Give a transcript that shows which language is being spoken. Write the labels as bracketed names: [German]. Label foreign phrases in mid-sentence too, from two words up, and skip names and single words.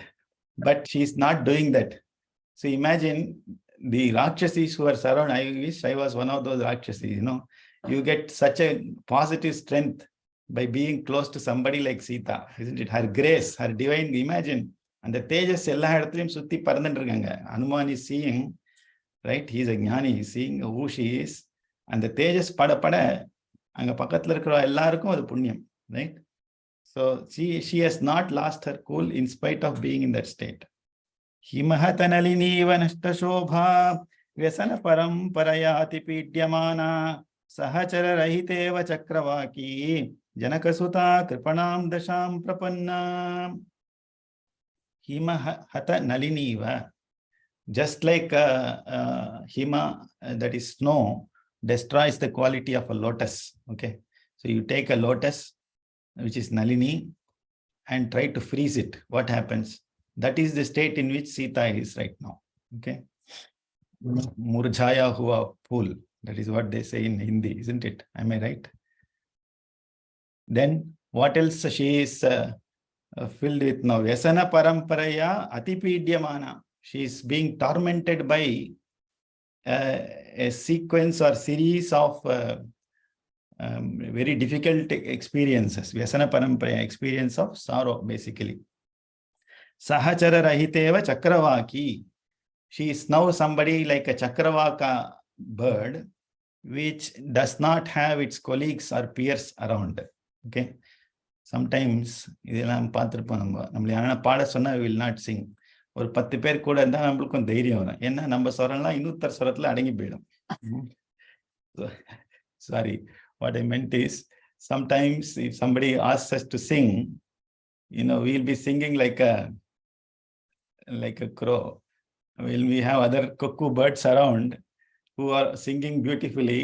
[English] But she is not doing that. So imagine the Rakshasis who are surrounded. I wish I was one of those Rakshasis. You get such a positive strength by being close to somebody like Sita, isn't it? Her grace, her divine, imagine. And the Tejas [Tamil] எல்லா இடத்திலும் சுத்தி பறந்தண்டிருக்காங்க. [English] Hanuman is seeing, right? He is a jnani, he is seeing who she is. And the Tejas [Tamil] பட அங்க பக்கத்துல இருக்கற எல்லாருக்கும் அது புண்ணியம், [English] right? So she has not lost her cool in spite of being in that state. [Sanskrit] हिमहतनलिनी वनष्ट शोभा व्यसन परम् परयति पीड्यमाना सहचर रहितेव चक्रवाकी जनकसुता कृपणां दशां प्रपन्ना. हिमहत नलिनीव. [English] Just like hima, that is snow, destroys the quality of a lotus. Okay, so you take a lotus, which is Nalini, and try to freeze it. What happens? That is the state in which Sita is right now. [Hindi] Okay. मुरझाया हुआ फूल. [English] That is what they say in Hindi, isn't it? Am I right? Then What else she is filled with now? [Sanskrit] व्यसन परम्परया अतिपीड्यमाना. [English] She is being tormented by a sequence or series of very difficult experiences. [Sanskrit] व्यसन परम्परया, [English] experience of sorrow, basically. [Sanskrit] सहचर रहितेव चक्रवाकी. [English] She is now somebody like a chakravaka bird, which does not have its colleagues or peers around. Okay. Sometimes [Tamil] இதெல்லாம் பார்த்துருப்போம். நம்மள யாரா பாட சொன்னா [English] we will not sing. [Tamil] ஒரு 10 பேர் கூட இருந்தா நம்மளுக்கும் தைரியம் வரும். ஏன்னா நம்ம சொரம்லாம் இன்னொருத்தர் சொரத்துல அடங்கி போயிடும். [English] Sorry, what I meant is sometimes if somebody asks us to sing, we'll be singing like a crow. We have other cuckoo birds around who are singing beautifully.